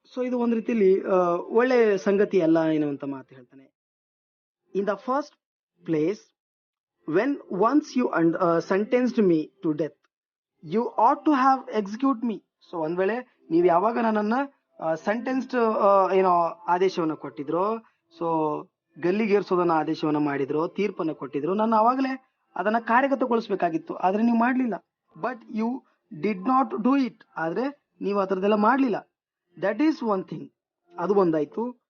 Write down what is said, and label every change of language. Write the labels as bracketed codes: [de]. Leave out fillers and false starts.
[kn] So ಇದು ಒಂದ್ ರೀತಿಲಿ ಒಳ್ಳೆ ಸಂಗತಿ ಅಲ್ಲ ಎನ್ನುವಂತ ಮಾತು ಹೇಳ್ತಾನೆ. [en] In the first place, when once you sentenced me to death, you ought to have execute me. [kn] So ಒಂದ್ ವೇಳೆ ನೀವ್ ಯಾವಾಗ ನನ್ನನ್ನ ಸೆಂಟೆನ್ಸ್ಡ್ ಆದೇಶವನ್ನ ಕೊಟ್ಟಿದ್ರು, ಸೊ ಗಲ್ಲಿಗೇರಿಸೋದನ್ನ ಆದೇಶವನ್ನ ಮಾಡಿದ್ರು, ತೀರ್ಪನ್ನ ಕೊಟ್ಟಿದ್ರು, ನಾನು ಅವಾಗಲೇ ಅದನ್ನ ಕಾರ್ಯಗತಗೊಳಿಸಬೇಕಾಗಿತ್ತು. ಆದ್ರೆ ನೀವು ಮಾಡ್ಲಿಲ್ಲ. [en] But you did not do it. [kn] ಆದ್ರೆ ನೀವು ಆ ತರದೆಲ್ಲ ಮಾಡ್ಲಿಲ್ಲ. [en] That is one thing. [kn] ಅದು ಒಂದಾಯ್ತು.